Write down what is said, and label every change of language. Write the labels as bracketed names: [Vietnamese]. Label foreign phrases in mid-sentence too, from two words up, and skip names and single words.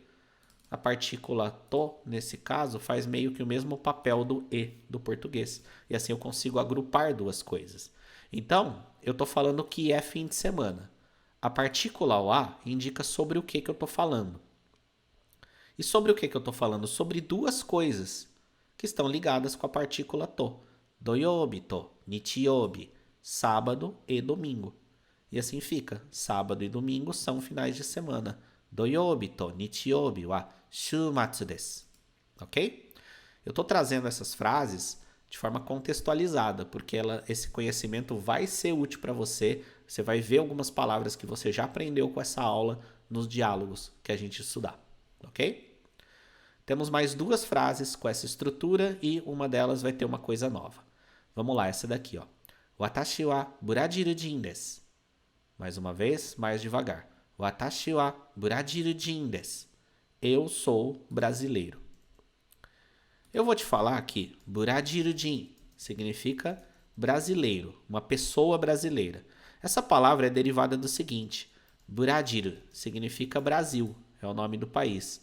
[Portuguese] A partícula to, nesse caso, faz meio que o mesmo papel do e do português. E assim eu consigo agrupar duas coisas. Então, eu estou falando que é fim de semana. A partícula wa indica sobre o que eu estou falando. E sobre o que eu estou falando? Sobre duas coisas que estão ligadas com a partícula to. [Japanese] 土曜日と日曜日, [Portuguese] sábado e domingo. E assim fica. Sábado e domingo são finais de semana. [Japanese] 土曜日と日曜日は週末です. [Portuguese] Ok? Eu estou trazendo essas frases de forma contextualizada, porque esse conhecimento vai ser útil para você. Você vai ver algumas palavras que você já aprendeu com essa aula nos diálogos que a gente estudar. Ok? Temos mais duas frases com essa estrutura e uma delas vai ter uma coisa nova. Vamos lá, essa daqui, ó. [Japanese] 私はブラジル人です. [Portuguese] Mais uma vez, mais devagar. [Japanese] 私はブラジル人です. [Portuguese] Eu sou brasileiro. Eu vou te falar que Brazil-jin significa brasileiro, uma pessoa brasileira. Essa palavra é derivada do seguinte: Brasil significa Brasil, é o nome do país.